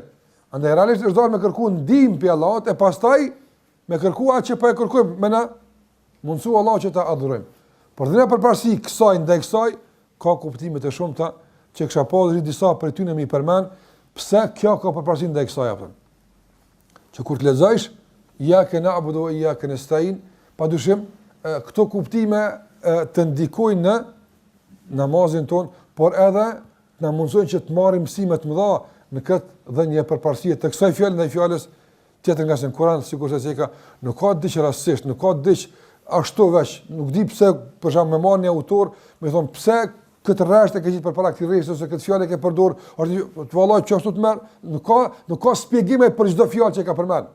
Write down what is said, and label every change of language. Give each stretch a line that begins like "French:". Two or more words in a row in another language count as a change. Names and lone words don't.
Albanian: Andaj realisht është dorë me kërku ndihmë prej Allahut e pastaj me kërku atë që po e kërkojmë, me na mundsu Allah që ta adhurojmë. Por dhe përparësi kësaj ndaj kësaj ka kuptime të shumta që kisha pasur disa prej tyre më i përmend, pse kjo ka përparësi ndaj kësaj apo. Që kur të lexojsh
Arabic: إياك نعبد وإياك نستعين,
Albanian: padyshim këto kuptime të ndikojnë në namazin ton, por edhe na mundsojnë që të marrim mësime të mëdha në këtë dhënie përparësie të kësaj fjale ndaj fjalës tjetër nga se në Kur'an, sikur se ka, nuk ka diç rastësisht, nuk ka diç ashtu veç, nuk di pse për shkak me marrni autor, më thon pse këtë rresht e ke gjetur përpara këtij rreshti ose këtë fjalë ke përdor, të vallaj që ashtu të merr, nuk ka shpjegime për çdo fjalë që ka përmend.